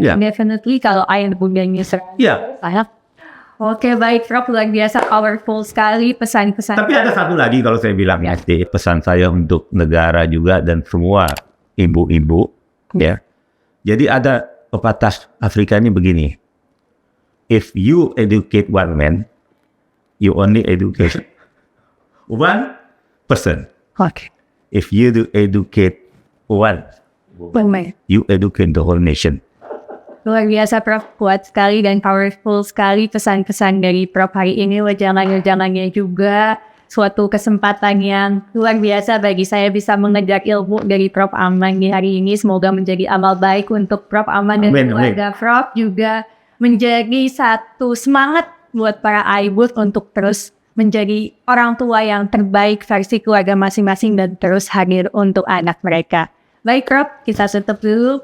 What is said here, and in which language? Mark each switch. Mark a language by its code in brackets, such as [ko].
[en] Definitely [id] kalau ayah bundanya sayang. Oke, baik Prof, luar biasa powerful sekali pesan-pesan. Tapi ada satu lagi kalau saya bilang pesan saya untuk negara juga dan semua ibu-ibu ya. Jadi ada pepatah Afrika ini begini. [en] If you educate one man, you only educate one person. If you do educate one, you educate the whole nation. [id] Luar biasa Prof, kuat sekali dan powerful sekali pesan-pesan dari Prof hari ini. Jangan-jangannya juga suatu kesempatan yang luar biasa bagi saya bisa mengejar ilmu dari Prof Aman di hari ini. Semoga menjadi amal baik untuk Prof Aman dan keluarga Prof, juga menjadi satu semangat buat para ibu untuk terus menjadi orang tua yang terbaik versi keluarga masing-masing dan terus hadir untuk anak mereka. Baik Prof, kita tutup dulu.